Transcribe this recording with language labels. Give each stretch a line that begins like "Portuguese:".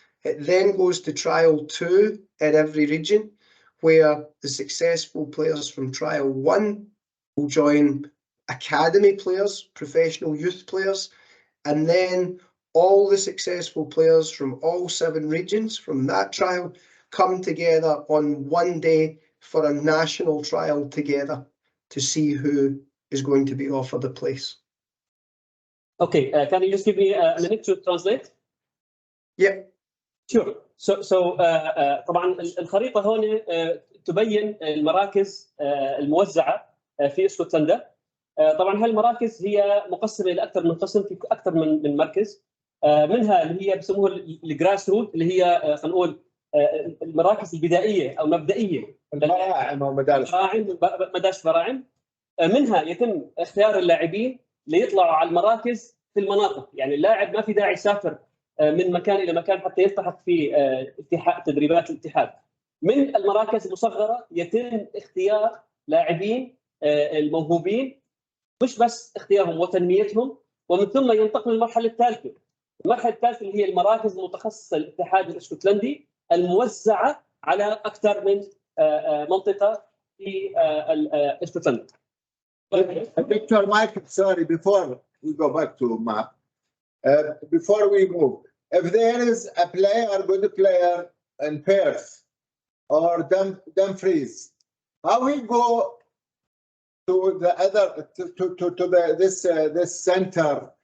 English: It then goes to trial 2 in every region, where the successful players from trial 1 will join academy players, professional youth players, and then all the successful players from all 7 regions from that trial come together on one day for a national trial together to see who is going to be offered a place. Okay, can you just give me a minute to translate? Yeah. Sure.
Arabic: So طبعا الخريطة هون تبين المراكز الموزعة في اسكتلندا. طبعا هالمراكز هي مقسمة إلى أكثر من قسم، في أكثر من مركز. منها اللي هي بسموها الجراس روت، اللي هي خلينا نقول المراكز البدائية أو مبدئية. البراعم أو مدارس براعم. منها يتم اختيار اللاعبين ليطلعوا على المراكز في المناطق، يعني اللاعب ما في داعي يسافر من مكان الى مكان حتى يلتحق في تدريبات الاتحاد. من المراكز المصغره يتم اختيار لاعبين الموهوبين، مش بس اختيارهم وتنميتهم، ومن ثم ينتقل للمرحله الثالثه. المرحله الثالثه اللي هي المراكز المتخصصه للاتحاد الاسكتلندي الموزعه على اكثر من منطقه في اسكتلندا.
English: Dr. Michael, sorry, before we go back to map, before we move, if there is a good player in Perth or Dumfries, how we go to the other to this center?